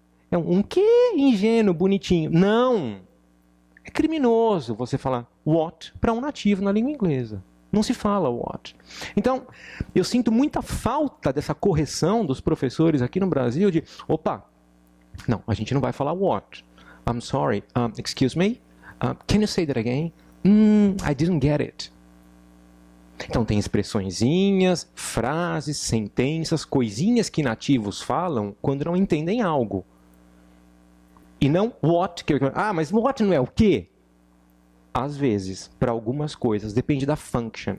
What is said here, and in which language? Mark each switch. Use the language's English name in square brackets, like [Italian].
[Portuguese] É um quê ingênuo, bonitinho. Não! É criminoso você falar what para um nativo na língua inglesa. Não se fala what. Então, eu sinto muita falta dessa correção dos professores aqui no Brasil de, opa, não, a gente não vai falar what. [English] I'm sorry, excuse me, can you say that again? I didn't get it. [Portuguese] Então tem expressõezinhas, frases, sentenças, coisinhas que nativos falam quando não entendem algo. E não what. Mas what não é o quê? Às vezes, para algumas coisas, depende da function.